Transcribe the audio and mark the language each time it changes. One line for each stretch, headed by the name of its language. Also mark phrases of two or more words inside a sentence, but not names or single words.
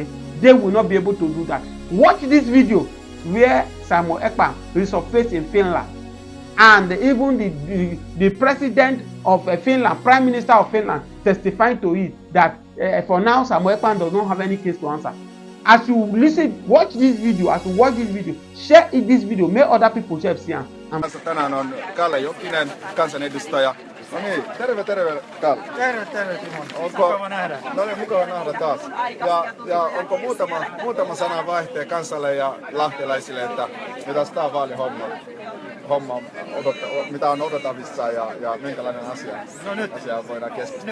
English: They will not be able to do that. Watch this video where Simon Ekpa resurfaced in Finland, and even the president of Finland, Prime Minister of Finland, testifying to it that for now Simon Ekpa does not have any case to answer. As you listen, watch this video. As you watch this video, share this video. Make other people share see.
Finnish: Tänään on Kalle Jokinen, kansanedustaja. No niin, terve Kalle. Terve Timo. Mukava nähdä. No niin, mukava nähdä taas. Ja onko muutama sana vaihtee kansalle ja lahtelaisille, että mitä tämä vaalihomma mitä on odotettavissa ja minkälainen asia voidaan keskustella?